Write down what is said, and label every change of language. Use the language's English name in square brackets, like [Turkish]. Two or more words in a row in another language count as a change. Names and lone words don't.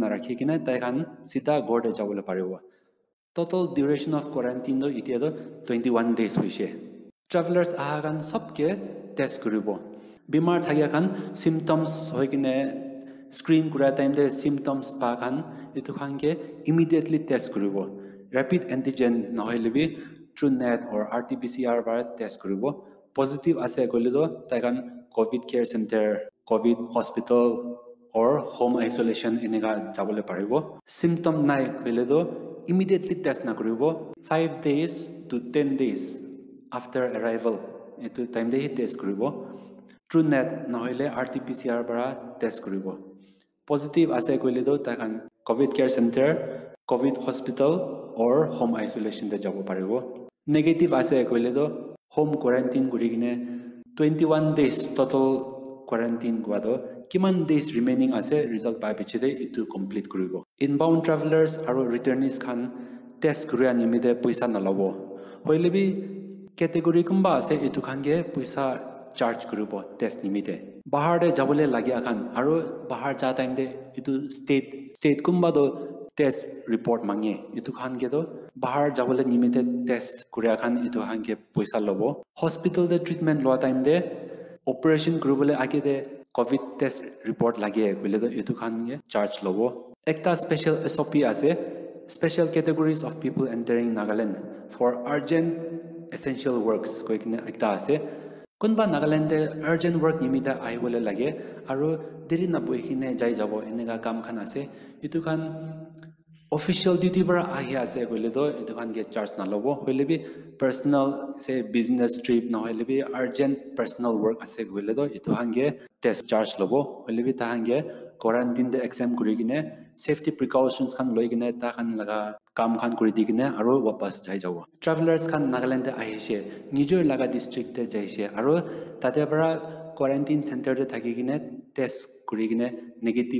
[Naga Pidgin] narakhi kina tai kan sida gorde jabole paribo [English] total duration of quarantine [Naga Pidgin] do itia do 21 days hoise travelers agan sabke test kuribo bimar thagya kan symptoms hoikine screen kura time de symptoms pa kan itu khange immediately test kuribo [English] rapid antigen [Naga Pidgin] nohile bi [English] TrueNet or RT-PCR [Naga Pidgin] bar test kuribo positive ase gole do tai kan [English] covid care center covid hospital or home isolation [Naga Pidgin] enega jabole paribo symptom nai hoile do immediately test na koribo [English] 5 days to 10 days after arrival [Naga Pidgin] etu time de test koribo true net na hoile RT-PCR bara test koribo positive ase koile do takan [English] covid care center covid hospital or home isolation [Naga Pidgin] de jabo paribo negative ase koile do [English] home quarantine [Naga Pidgin] kurigine [English] 21 days total quarantine [Naga Pidgin] guado kiman [English] days remaining [Naga Pidgin] ase result pai pichide itu complete kuribo [English] inbound travelers [Naga Pidgin] aro returnees khan test kuria nimide paisa nalobo hoilebi category kumba ase itu khan ge paisa charge kuribo test nimide bahar de jabole lagi akhan aro bahar ja time de itu state kumba do [English] test report [Naga Pidgin] mange itu khan ge do bahar jabole nimide test kuria khan itu khan ge paisa lobo hospital de treatment lo time de operation kuribole age de [English] covid test report [Naga Pidgin] lage koile do etu khan ge charge lobo ekta [English] special SOP [Naga Pidgin] ase [English] special categories of people entering Nagaland for urgent essential works [Naga Pidgin] koikine ekta ase kunba Nagaland de urgent work nimida aibole lage aro deri na boikine jai jabo enega kam khan ase etu khan [English] official duty [Naga Pidgin] bara ahi ase koile do etu khan ge charge na lobo hoile bi personal say [English] business trip [Naga Pidgin] na hoile bi [English] urgent personal work [Naga Pidgin] ase koile do etu khan ge test charge lobo hoile bi ta khan ge quarantine de exam kuri gine [English] safety precautions [Naga Pidgin] khan loi gine ta khan laga kam khan kuri di gine aro wapas jai jabo travelers khan Nagaland de ahishe nijor laga district te jaise aro tate bara [English] quarantine center [Naga Pidgin] de thaki gine test kuri gine negative